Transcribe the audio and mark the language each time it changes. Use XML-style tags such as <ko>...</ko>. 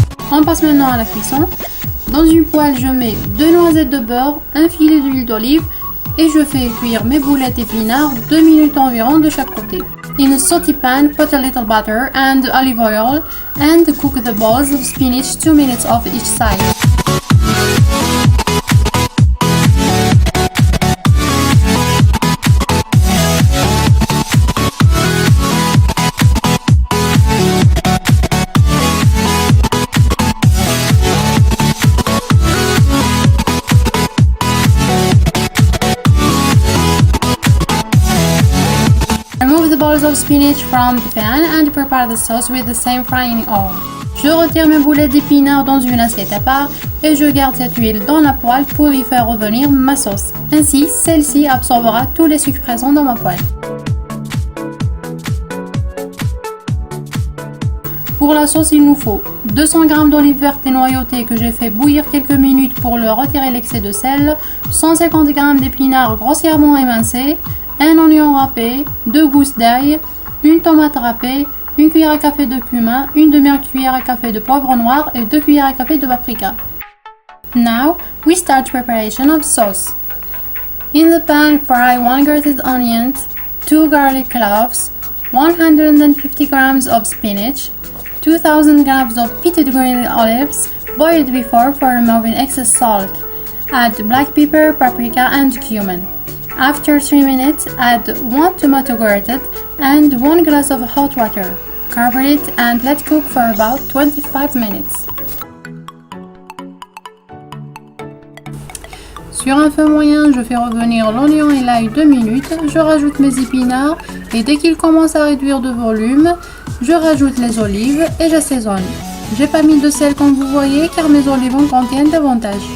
<fr>On passe maintenant à la cuisson. Dans une poêle, je mets 2 noisettes de beurre, un filet d'huile d'olive et je fais cuire mes boulettes épinards 2 minutes environ de chaque côté.</fr> <en>In a sauté pan, put a little butter and olive oil and cook the balls of spinach 2 minutes off each side. Remove the balls of spinach from the pan and prepare the sauce with the same frying oil.</en> <fr>Je retire mes boulettes d'épinards dans une assiette à part et je garde cette huile dans la poêle pour y faire revenir ma sauce. Ainsi, celle-ci absorbera tous les sucres présents dans ma poêle. Pour la sauce, il nous faut 200 g d'olives vertes dénoyautées que j'ai fait bouillir quelques minutes pour leur retirer l'excès de sel, 150 g d'épinards grossièrement émincés, un oignon râpé, 2 gousses d'ail, une tomate râpée, une cuillère à café de cumin, une demi-cuillère à café de poivre noir et 2 cuillères à café de paprika.</fr> <en>Now, we start preparation of sauce. In the pan, fry 1 grated onion, 2 garlic cloves, 150 g of spinach, 2000 g of pitted green olives, boiled before for removing excess salt. Add black pepper, paprika and cumin. After 3 minutes, add 1 tomato grated and 1 glass of hot water. Cover it and let cook for about 25 minutes.</en> <fr>Sur un feu moyen, je fais revenir l'oignon et l'ail 2 minutes, je rajoute mes épinards et dès qu'ils commencent à réduire de volume, je rajoute les olives et j'assaisonne. J'ai pas mis de sel comme vous voyez car mes olives en contiennent davantage.</fr>